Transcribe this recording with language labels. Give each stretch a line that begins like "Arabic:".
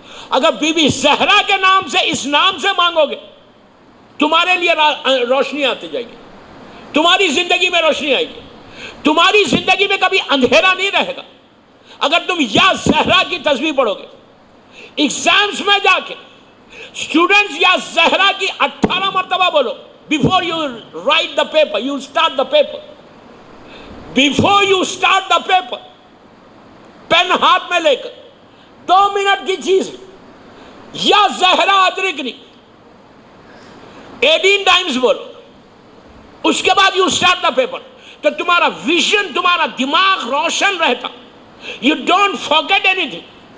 Urdu: اگر be be Zahra کے نام سے, اس نام سے مانگو گے, تمہارے لیے روشنی آتی جائے گی, تمہاری زندگی میں روشنی آئے گی, تمہاری زندگی میں کبھی اندھیرا نہیں رہے گا. اگر تم یا زہرا کی تسبیح پڑھو گے, ایگزامز میں جا کے اسٹوڈنٹس یا زہرا کی 18 مرتبہ بولو.
English: Before you write the paper, you start the paper. Before you start the paper,
Urdu: pain ہاتھ میں لے کر 2 منٹ کی چیز یا زہرا ادرکنی 18 ٹائمز بولو, اس کے بعد
English: You start the paper.
Urdu: تو تمہارا ویژن, تمہارا دماغ روشن رہتا,
English: You don't forget anything.